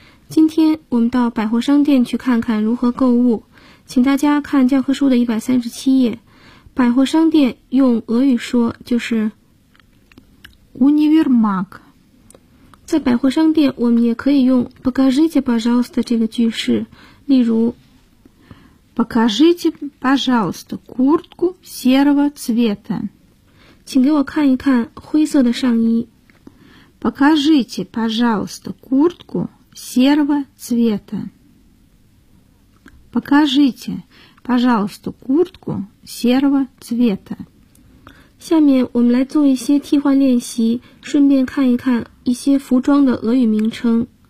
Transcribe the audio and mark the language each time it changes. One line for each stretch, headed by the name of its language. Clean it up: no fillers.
Chinese: 今天我们到百货商店去看看如何购物，请大家看教科书的137页。百货商店用俄语说就是
Russian: универмаг。
Chinese: 在百货商店，我们也可以用
Russian: покажите, пожалуйста
Chinese: 这个句式，例如
Russian: покажите, пожалуйста куртку серого цвета，
Chinese: 请给我看一看灰色的上衣。
Russian: покажите, пожалуйста куртку。 серого цвета. Покажите, пожалуйста, куртку серого цвета.
Chinese: 下面我们来做一些替换练习，顺便看一看一些服装的俄语名称。